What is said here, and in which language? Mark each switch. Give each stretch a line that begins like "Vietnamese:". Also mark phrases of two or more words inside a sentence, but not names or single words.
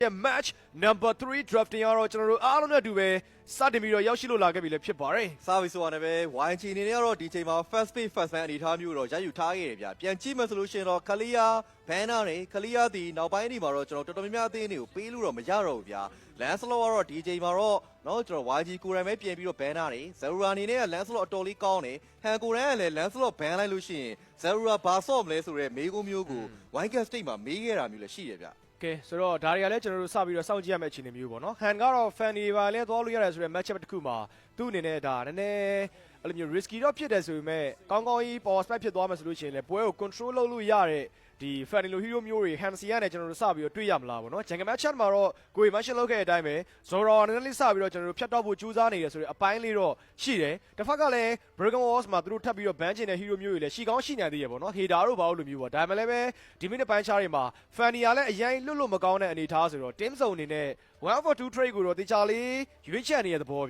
English: match number 3 drafting
Burmese: ကတော့ကျွန်တော်တို့အားလုံးနဲ့အတူပဲစတင်ပြီးတော့ရောက်ရှိလို့လာခဲ့ပြီလည်းဖြစ်ပါတယ် service ဆိုတာနဲ့ပဲ YG အနေနဲ့ကတော့ဒီချိန်မှာ
English: first page first man
Burmese: အနေထားမျိုးတော့ရယူထားခဲ့တယ်ဗျပြန်ကြည့်မယ်ဆိုလို့ရှိရင်တော့
English: clear banner
Burmese: နဲ့ clear ဒီနောက်ပိုင်းဒီမှာတော့ကျွန်တော်တော်တော်များများအသင်းတွေကိုပေးလို့တော့မရတော့ဘူးဗျ Lancelot ကတော့ဒီချိန်မှာတော့နော်ကျွန်တော် YG ကိုယ်တိုင်ပဲပြင်ပြီးတော့ banner တွေ Zerura အနေနဲ့က Lancelot အတော်လေးကောင်းတယ်ဟန်ကိုရန်ကလည်း Lancelot ban လိုက်လို့ရှိရင် Zerura ဘာဆော့မလဲဆိုတဲ့မေးခွန်းမျိုးကို YG State မှာမေးခဲ့တာမျိုးလည်းရှိတယ်ဗျ ကဲဆိုတော့ဒါတွေကလည်းကျွန်တော်တို့စပြီးတော့စောင့်ကြည့်ရမယ့်အခြေအနေမျိုးပေါ့နော်ဟန်ကတော့ fan တွေပါလဲသွားလို့ရတယ်ဆိုတဲ့
English: match up
Burmese: တစ်ခုမှာသူ့အနေနဲ့ဒါနည်းနည်းအဲ့လိုမျိုး risky တော့ဖြစ်တယ် ဆိုပေမဲ့ကောင်းကောင်းကြီး
English: power spike
Burmese: ဖြစ်သွားမယ်ဆိုလို့ရှိရင်လည်းပွဲကို control လုပ်လို့ရတဲ့ဒီ fan လို hero မျိုးတွေ Hansi ကနေကျွန်တော်တို့စပြီးတော့တွေ့ရမလားပေါ့နော်
English: Jungle match
Burmese: မှာတော့ကိုယ် mention လုပ်ခဲ့တဲ့အတိုင်းပဲ Zoro နည်းနည်းလေးစပြီးတော့ကျွန်တော်တို့ဖြတ်တော့ဖို့ကြိုးစားနေတယ်ဆိုတဲ့အပိုင်းလေးတော့ရှိတယ်တစ်ဖက်ကလည်း Broken Walls မှာသူတို့ထပ်ပြီးတော့ ban ချင်တဲ့ hero မျိုးတွေလည်းရှိကောင်းရှိနိုင်သေးရပေါ့နော် Hater တို့ဘာလို့လိုမျိုးပေါ့ဒါမှလည်းပဲဒီမိနစ်ပိုင်းခြားတွေမှာ fan တွေကလည်းအရင်လွတ်လွတ်မကောင်းတဲ့အနေအထားဆိုတော့
English: team zone
Burmese: အနေနဲ့
English: 1 for 2 trade
Burmese: ကိုတော့တေချာလေးရွေးချယ်နေတဲ့သဘောဗျ